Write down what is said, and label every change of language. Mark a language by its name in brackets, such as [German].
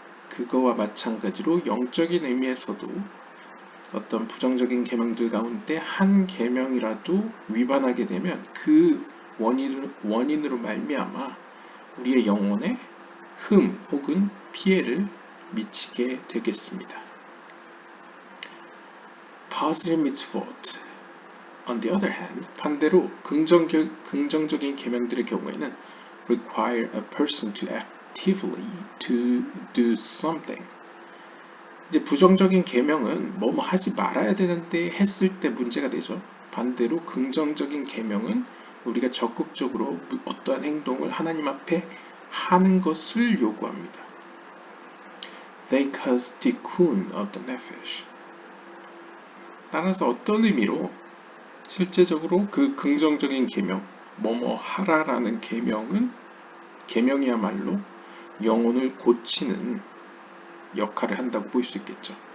[Korean] 그거와 마찬가지로 영적인 의미에서도 어떤 부정적인 계명들 가운데 한 계명이라도 위반하게 되면 그 원인으로 말미암아 우리의 영혼에 흠 혹은 피해를 미치게 되겠습니다. [English] Positive mitzvot, on the other hand, [Korean] 반대로 긍정적인 계명들의 경우에는 [English] require a person to actively to do something. [Korean] 이제 부정적인 계명은 뭐뭐 하지 말아야 되는데 했을 때 문제가 되죠. 반대로 긍정적인 계명은 우리가 적극적으로 어떠한 행동을 하나님 앞에 하는 것을 요구합니다. [English] They cause tikkun of the nefesh. [Korean] 따라서 어떤 의미로 실제적으로 그 긍정적인 계명, 뭐뭐 하라라는 계명이야말로 영혼을 고치는 역할을 한다고 볼 수 있겠죠.